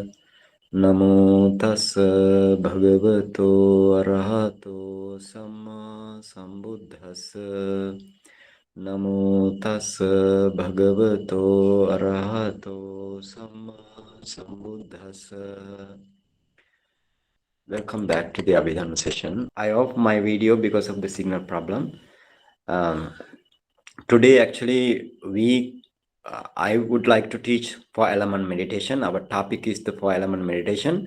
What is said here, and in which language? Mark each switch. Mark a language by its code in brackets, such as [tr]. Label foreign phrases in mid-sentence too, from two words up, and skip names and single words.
[pi] Namo tassa bhagavato arahato samma sambuddhassa. Namo tassa bhagavato arahato samma sambuddhassa. [en] Welcome back to the Abhidhamma session. I off my video because of the signal problem. Um, Today, actually, I would like to teach four element meditation. Our topic is the four element meditation.